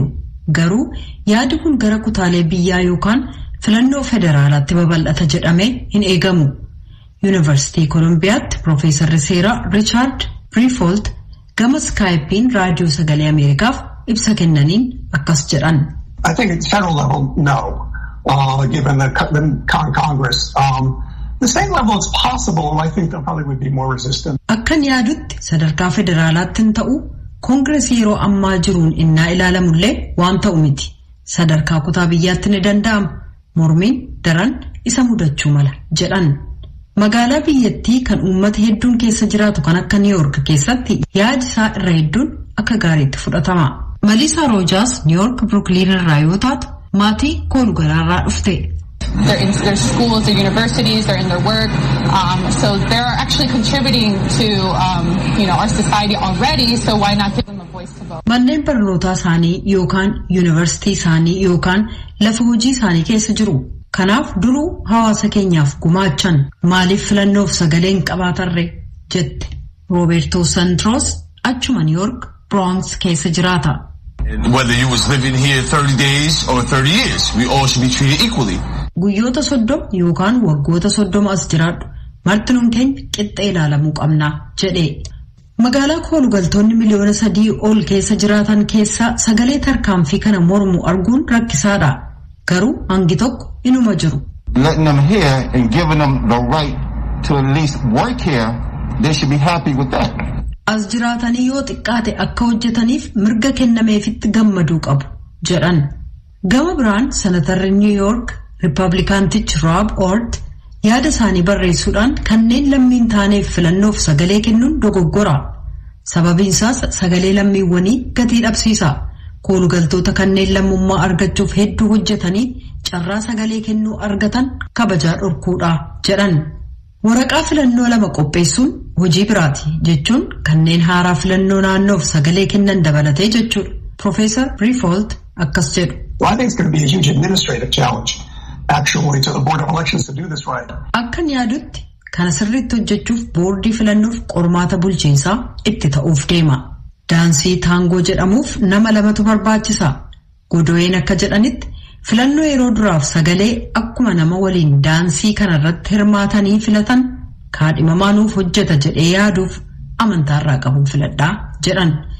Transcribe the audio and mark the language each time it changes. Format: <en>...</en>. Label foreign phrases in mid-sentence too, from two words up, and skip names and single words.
<om>Garuu yaadi kun gara kutaalee biyyaa yookaan filannoo federaalaatti babal'ata jedhamee hin eegamu. Yuunivarsiitii Kolumbiyaatti Piroofeesarri seeraa Riichaard Briifolt gama Skaayipiin raadiyoo sagalee Ameerikaaf ibsa kennaniin akkas jedhan.</om> <en>I think at the federal level, no, given the Congress. The state level it's possible, and I think there probably would be more resistance.</en> <om>Akkan yaadutti sadarkaa federaalaatti hin ta'u koongireesii yeroo ammaa jiruun innaa ilaalamullee waan ta'u miti. Sadarkaa kutaa biyyaatti ni danda'ama. Mormiin daran isa mudachuu mala jedhan. Magaalaa biyyattii kan uummata hedduun keessa jiraatu kan akka Niw Yoork keessatti yaadi isaa irra hedduun akka gaariitti fudhatama. Maliisaa Roojaas Niw Yoork Brooklyn irraa yoo taatu maatii koolugalaarraa dhufte.</om> <en>They're in their schools, their universities, they're in their work. So they're actually contributing to, our society already. So why not give them a voice to vote?</en> <om>Manneen barnootaa isaanii yookaan yuunivarsiitii isaanii yookaan lafa hojii isaanii keessa jiru. Kanaaf duruu hawaasa keenyaaf gumaachan maaliif filannoof sagaleen qabaatarre jette. Roberto Sandros achuma Niw Yoork Bronx keessa jiraata.</om> <en>Whether you was living here 30 days or 30 years, we all should be treated equally.</en> <om>Guyyoota 30 yookaan waggoota 30 as jiraadhu marti nuun keenya qixxee ilaalamuu qabna jedhe. Magaalaa koolugaltoonni miliyoona 3 ol keessa jiraatan keessaa sagalee tarkaanfii kana mormu arguun rakkisaadha. Garuu hangi tokko inuma jiru.</om> <en>Letting them here and giving them the right to at least work here, they should be happy with that.</en> <om>As jiraatanii yoo xiqqaate akka hojjetaniif mirga kennameefitti gammaduu qabu jedhan. Gama biraan senatarri New York Riippablikaantichi Rob Ort yaada isaanii barreessuudhaan kanneen lammiin taaneef filannoof sagalee kennuun dogoggora. Sababiin isaas sagalee lammiiwwanii gatii dhabsiisa. Koolugaltoota kanneen lammummaa argachuuf hedduu hojjetanii carraa sagalee kennuu argatan kabajaa dhorkuudha jedhan. Waraqaa filannoo 2 qopheessuun hojii biraati jechuun kanneen haaraa filannoo naannoof sagalee kennan dabalatee jechuudha. Profeesar Riifold akkas jedhu.</om> <en>Well, I think it's going to be a huge administrative challenge, actually, to the Board of Elections to do this right.</en> <om>Akkan yaadutti kana sirriitti hojjechuuf boordii filannoof qormaata bulchiinsaa itti ta'uuf deema. Daansii taangoo jedhamuuf nama 2tu barbaachisa. Godo'een akka jedhanitti filannoo yeroo duraaf sagalee akkuma nama waliin daansii kanarratti hirmaatanii filatan kaadhimamaa nuuf hojjeta jedhee yaaduuf amantaarraa qabuun filadhaa jedhan.</om>